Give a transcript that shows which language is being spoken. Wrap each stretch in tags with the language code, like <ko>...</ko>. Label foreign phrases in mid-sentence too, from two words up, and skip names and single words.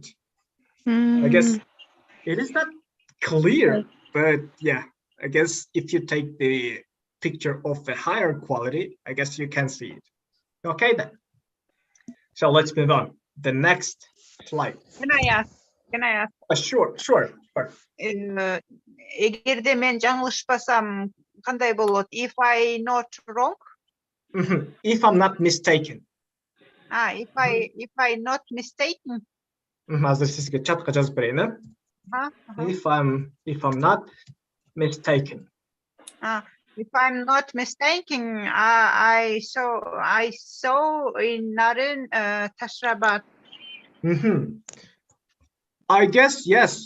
<en>I guess it is not clear, but yeah, I guess if you take the picture of a higher quality, I guess you can see it. Okay then. So let's move on. The next slide. Can I ask? Sure.</en> <ky>Эгерде мен жаңылышпасам, кандай болот?</ky> <en>If I not wrong? If I'm not mistaken. If I not mistaken.</en> <ky>Азыр сизге чатка жазып берейин, э?</ky> <en>If I'm not mistaken. If I'm not mistaken, I saw in Naryn Tashrabat. I guess yes.</en>